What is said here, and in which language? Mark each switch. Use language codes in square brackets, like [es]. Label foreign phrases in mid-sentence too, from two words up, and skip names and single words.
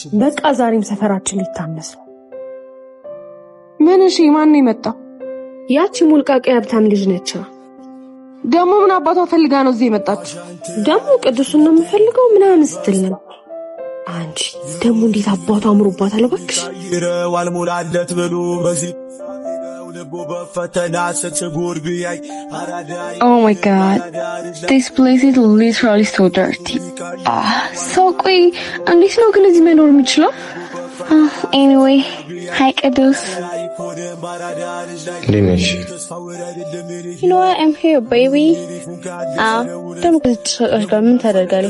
[am] በቃ ዛሬም ሰፈራችን ሊታመስ ነው። ምን? እሺ ማን ነው የመጣው? ያቺ ሙልቃቂ ሀብታም ልጅ ነች። ደግሞ ምን አባቷ ፈልጋ ነው እዚህ የመጣች? ደግሞ ቅዱስን ነው የምፈልገው ምናምን ስትል ነው። አንቺ ደግሞ እንዴት አባቷ አምሮባታል እባክሽ። አልሞላለት ብሎ በዚህ [en] Oh my god, this place is literally so dirty. [am] So ቆይ እንዴት ነው ግን እዚህ መኖር የምችለው? [en] Anyway, hi ቅዱስ። You know what? I'm here, baby. [am] ደግሞ ከዚህ ጋር ምን ታደርጋለህ?